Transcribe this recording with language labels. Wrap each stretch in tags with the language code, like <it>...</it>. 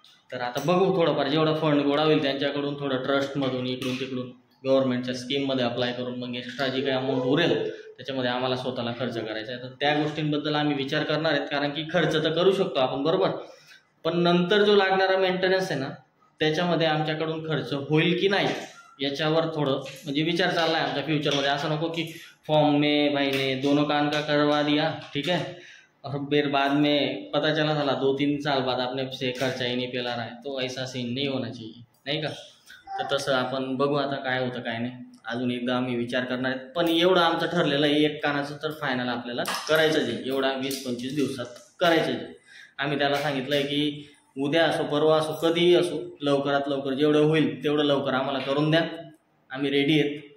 <mr>तर आता बघू थोडंफार जेवढा फंड गोळा होईल त्यांच्याकडून, थोडं ट्रस्टमधून इकडून तिकडून गव्हर्नमेंटच्या स्कीममध्ये अप्लाय करून मग एक्स्ट्रा जी काही अमाऊंट उरेल त्याच्यामध्ये आम्हाला स्वतःला खर्च करायचा आहे. तर त्या गोष्टींबद्दल आम्ही विचार करणार आहेत, कारण की खर्च तर करू शकतो आपण बरोबर, पण नंतर जो लागणारा मेंटेनन्स आहे ना त्याच्यामध्ये आमच्याकडून खर्च होईल की नाही याच्यावर थोडं म्हणजे विचार चालला आहे आमच्या फ्युचरमध्ये.</mr> <hi>असं नको की फॉर्म में भाई ने दोनों कान का करवा दिया, ठीक है, और फिर बाद में पता चला 2-3 साल बाद आपने से खर्चा ही नहीं पेला रहा है. तो ऐसा सीन नहीं होना चाहिए,</hi> <mr>नाही का. तर तसं आपण बघू आता काय होतं काय नाही. अजून एकदा आम्ही विचार करणार आहेत, पण एवढं आमचं ठरलेलं आहे एक कानाचं तर फायनल आपल्याला करायचंच आहे. एवढा 20-25 दिवसात करायचं आहे. आम्ही त्याला सांगितलं आहे की उद्या असो परवा असो कधीही असो, लवकरात लवकर जेवढं होईल तेवढं लवकर आम्हाला करून द्या. आम्ही रेडी आहेत.</mr>